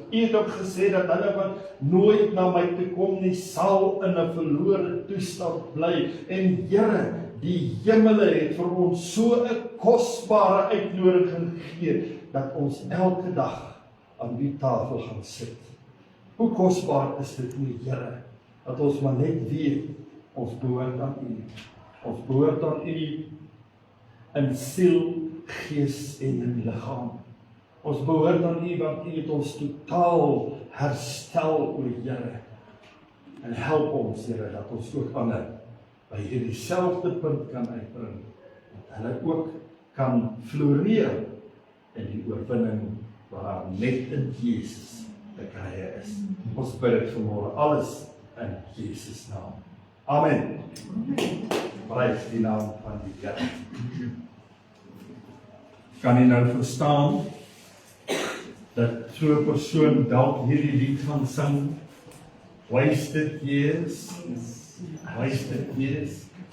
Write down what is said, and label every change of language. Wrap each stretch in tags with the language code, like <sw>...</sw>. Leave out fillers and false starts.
<af>U het ook gesê dat hulle wat nooit na my toe kom nie, sal in 'n verlore toestand bly. En Here, die hemele het vir ons so 'n kosbare uitnodiging gegee, dat ons elke dag aan die tafel gaan sit. Hoe kosbaar is dit nie, Here, dat ons maar net weet, ons behoort aan U. Ons behoort aan U in siel, gees en in liggaam. Ons behoort aan U, want U het ons totaal herstel, o Here. En help ons, Here, dat ons ook ander by hierdie selfde punt kan uitbring, dat hulle ook kan floreer in die oorwinning waar net in Jesus te krye is. Ons bid dit vanmôre alles in Jesus naam. Amen. Prys die naam van die Here. Kan jy nou verstaan dat so 'n persoon dalk hierdie lied gaan sing?</af> <en>Wasted years, wasted years.</en>